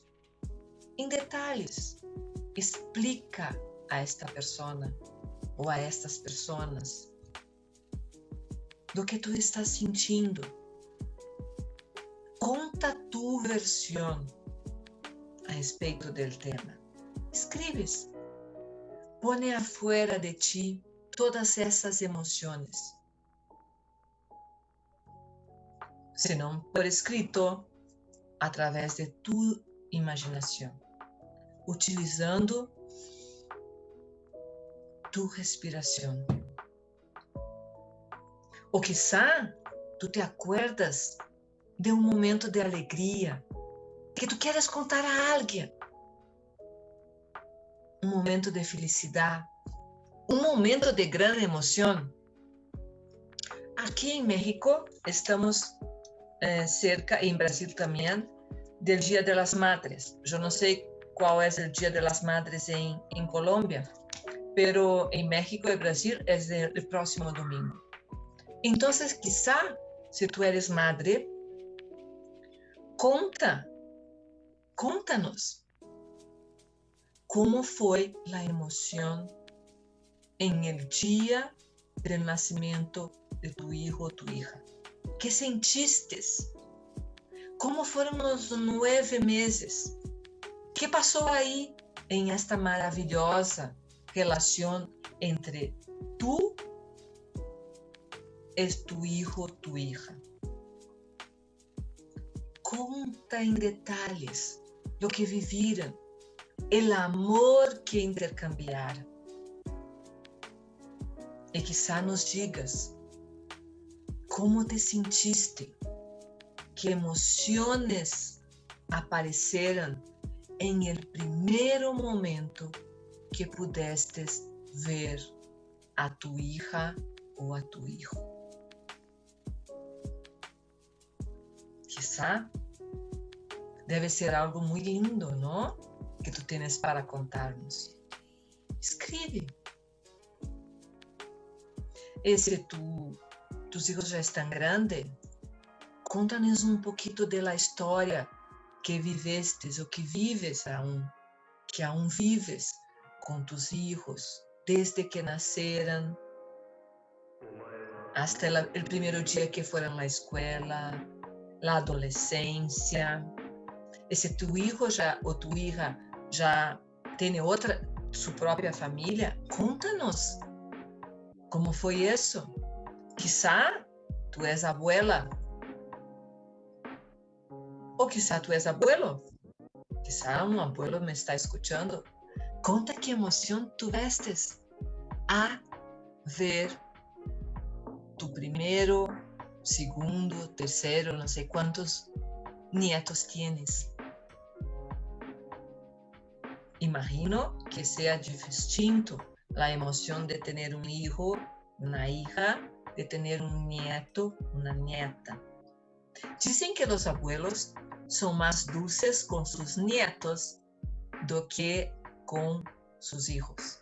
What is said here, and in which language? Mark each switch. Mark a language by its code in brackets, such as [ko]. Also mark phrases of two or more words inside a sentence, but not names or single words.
[es] En detalles, explica a esta persona o a estas personas lo que tú estás sintiendo. [pt] Conta tu versión a respeito del tema. [es] Escribes. Pone afuera de ti todas [pt] essas emoções. Se não por escrito, através de tu imaginação, utilizando tu respiração. Ou [es] quizá tu te acuerdas de [pt] um momento de alegria que tu queres contar a alguém. Um momento de felicidade, um momento de grande emoção. Aqui em México estamos cerca, em Brasil também, do Dia de las Madres. Eu não sei qual é o Dia de las Madres em Colômbia, pero em México e Brasil é o próximo domingo. Então, [es] quizá, se tu eres madre, [pt] conta-nos como foi a emoção em el dia do nascimento de [es] tu hijo [pt] ou [es] tu hija. [pt] Que sentiste? Como foram os 9 meses? Que passou aí em esta maravilhosa relação entre tu e [es] tu hijo [pt] ou [es] tu hija? [pt] Conta em detalhes o que viviram, o amor que intercambiaram. E quizá nos digas como te sentiste, que emoções apareceram em el primeiro momento que pudeste ver a [es] tu hija [pt] ou a [es] tu hijo. [pt] Quizá deve ser algo muito lindo, não? Que tu tens para contar-nos. Escreve. E se [es] tus hijos [pt] já estão grandes, conta-nos um pouquinho da história que vivestes ou que vives que aún vives com [es] tus hijos, [pt] desde que nasceram, hasta o primeiro dia que foram à escola, a adolescência. E se [es] tu hijo [pt] ou [es] tu hija [pt] já tem sua própria família, conta-nos como foi isso. Quizá tu és abuela, ou quizá tu és abuelo. Quizá um abuelo me está escutando. Conta que emoção tivestes a ver tu primeiro, segundo, terceiro, não sei quantos [es] nietos tienes. [pt] Imagino que seja distinto a emoção de ter um hijo, uma hija, de ter um nieto, uma nieta. Dizem que os abuelos são mais dulces com seus nietos do que com seus hijos.